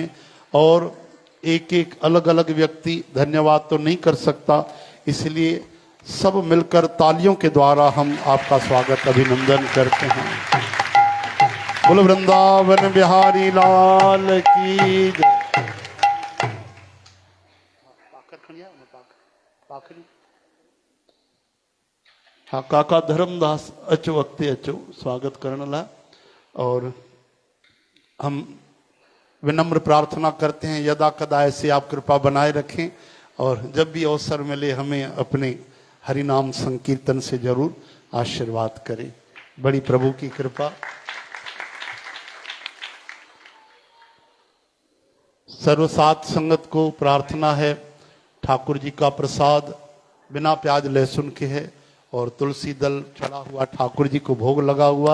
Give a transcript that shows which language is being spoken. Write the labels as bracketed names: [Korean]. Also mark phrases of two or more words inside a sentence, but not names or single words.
[Hindi] और एक एक अलग अलग व्यक्ति धन्यवाद तो नहीं कर सकता, इसलिए सब मिलकर तालियों के द्वारा हम आपका स्वागत अभिनंदन करते हैं। बोलो वृंदावन बिहारी लाल की जय। [Sindhi] हाँ काका धर्मदास अचो वक्ते अचो स्वागत करने ला। [Hindi] और हम विनम्र प्रार्थना करते हैं यदा कदा ऐसे आप कृपा बनाए रखें और जब भी अवसर मिले हमें अपने हरि नाम संकीर्तन से जरूर आशीर्वाद करें। बड़ी प्रभु की कृपा। सर्वसात संगत को प्रार्थना है ठाकुर जी का प्रसाद बिना प्याज लहसुन के है और तुलसी दल चढ़ा हुआ ठाकुर जी को भोग लगा हुआ।